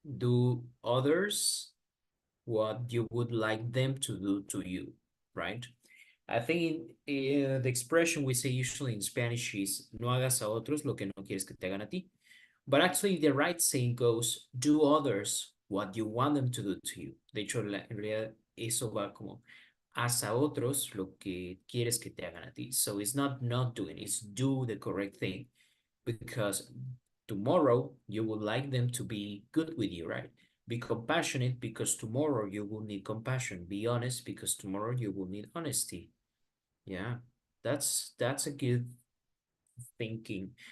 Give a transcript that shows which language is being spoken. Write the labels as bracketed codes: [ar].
[en] Do others what you would like them to do to you, right? I think the expression we say usually in Spanish is [es] no hagas a otros lo que no quieres que te hagan a ti. [en] But actually the right saying goes, do others what you want them to do to you. [es] De hecho, en realidad eso va como, haz a otros lo que quieres que te hagan a ti. [en] So it's not doing, it's do the correct thing. Because tomorrow you would like them to be good with you, right? Be compassionate because tomorrow you will need compassion. Be honest because tomorrow you will need honesty. Yeah, that's a good thinking.